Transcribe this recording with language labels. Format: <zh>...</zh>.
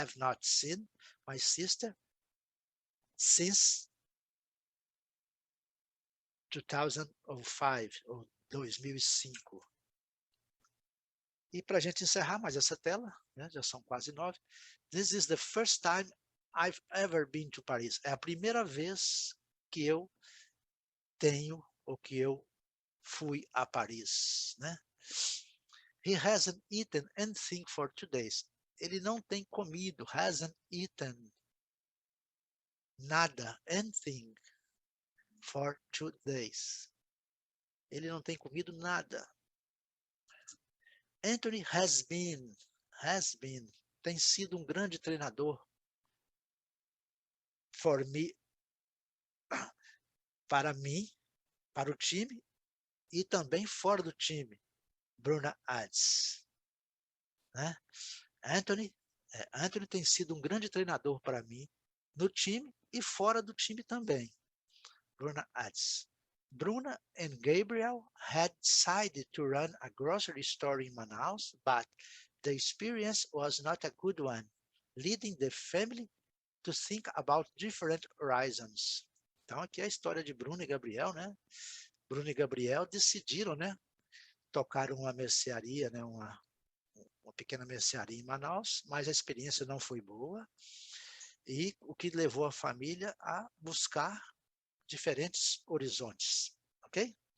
<en>Have not seen my sister since 2005,</en> <pt>ou</pt> <en>2005.</en> <pt>E para a gente encerrar mais essa tela, né? Já são quase 9.</pt> <en>This is the first time I've ever been to Paris.</en> <pt>É a primeira vez que eu tenho, ou que eu fui a Paris, né?</pt> <en>He hasn't eaten anything for 2 days.</en> <pt>Ele não tem comido,</pt> <en>hasn't eaten</en> <pt>nada,</pt> <en>anything, for 2 days.</en> <pt>Ele não tem comido nada. Anthony</pt> <en>has been,</en> <pt>tem sido um grande treinador</pt> <en>for me,</en> <pt>para mim, para o time e também fora do time. Bruna</pt> <en>adds,</en> <pt>né? Anthony tem sido um grande treinador para mim no time e fora do time também.</pt> <en>Bruna adds. Bruna and Gabriel had decided to run a grocery store in Manaus, but the experience was not a good one, leading the family to think about different horizons.</en> <pt>Então, aqui é a história de Bruna e Gabriel, né? Bruna e Gabriel decidiram, né? Tocar uma mercearia, né? Uma pequena mercearia em Manaus, mas a experiência não foi boa. E o que levou a família a buscar diferentes horizontes, ok?</pt>